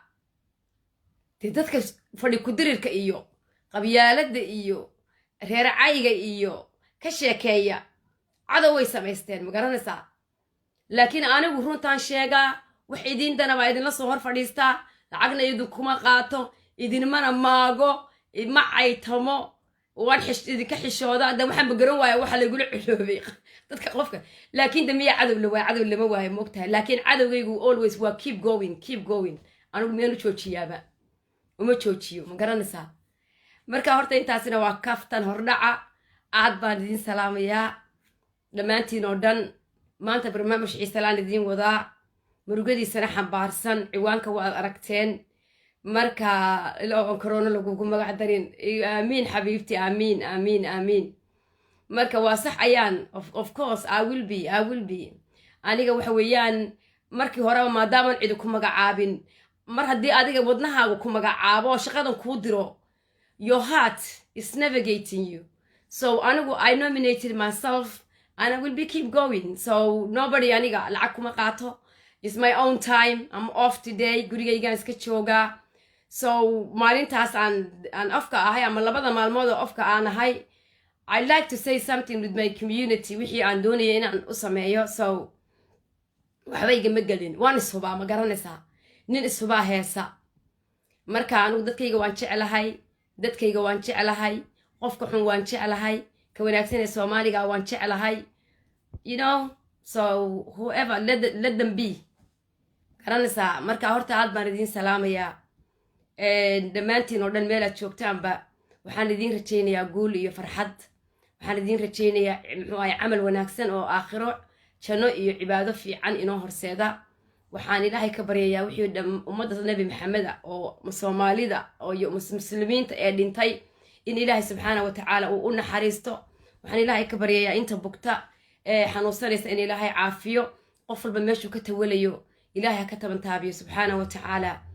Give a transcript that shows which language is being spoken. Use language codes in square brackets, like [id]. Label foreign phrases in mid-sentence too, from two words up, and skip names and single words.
[so] dee dadka fadhi kudirirka iyo qabyaalada iyo reer cayga iyo ka sheekeeya cadow way samaysteen ma garanaysaa laakiin anigu runtaan sheegaa wax idiin dana baa idinla soo hor fadhiistaa lacagna idinkuma qaato idinmana maago ma caytamo waan idinka xishooda hadda waxaan bagaran waaya waxa lagula ciloobay dadka qofka laakiin de miya cadow la waaya cadow lama waayo moogtahay laakiin cadowgaygu always waa [en] keep going [so] anigu miyaan u joojiyaaba uma joojiyo ma garanaysaa marka horta intaasina waa kaftan hordhaca aad baan idiin salaamayaa dhammaantiin oo dhan maanta barnaamij ciisalaan idiin wadaa murugadiisana xambaarsan ciwaanka waad aragteen marka ilaa corona lagugu magac darin [ar] آمين حبيبتي آمين [so] marka waa sax ayaan [en] of course I will be [so] aniga waxa weeyaan markii horeba maadaaman cidi ku magacaabin mar haddii adiga wadnahaagu ku magacaabo shaqadan kuu diro [en] your heart is navigating you so [so] anigu [en] I nominated myself and I will be keep going so nobody [so] aniga lacag kuma qaato [en] it's my own time I'm off today [so] gurigaygaan iska joogaa so maalintaas aan ofka ahay ama labada maalmood oo ofka aan ahay [en] I like to say something with my community [so] wixii aan doonaya inaan u sameeyo so waxba igama gelin waan ishubaa ma garanaysaa nin ishubaa heesa marka anigu dadkayga waan jeclahay qofka xun waan jeclahay ka wanaagsan ee soomaaliga waan jeclahay [en] you know so whoever let them be [so] garanaysaa marka horta aad baan idiin salaamayaa dhammaantiin oo dhan meelaad joogtaanba waxaan idiin rajaynayaa guul iyo farxad waxaan idiin rajaynayaa muxuu ahay camal wanaagsan oo aakhiro janno iyo cibaado fiican inoo horseeda waxaan ilaahay ka baryayaa wixii ummadda nebi maxameda oo soomaalida oo muslimiinta ee dhintay in ilaahay [ar] سبحانه وتعالى [so] uu u naxariisto waxaan ilaahay ka baryayaa inta bugta ee xanuunsanaysa in ilaahay caafiyo qof walba meeshuu ka tawalayo ilaahay ha ka tabantaabiyo [ar] سبحانه وتعالى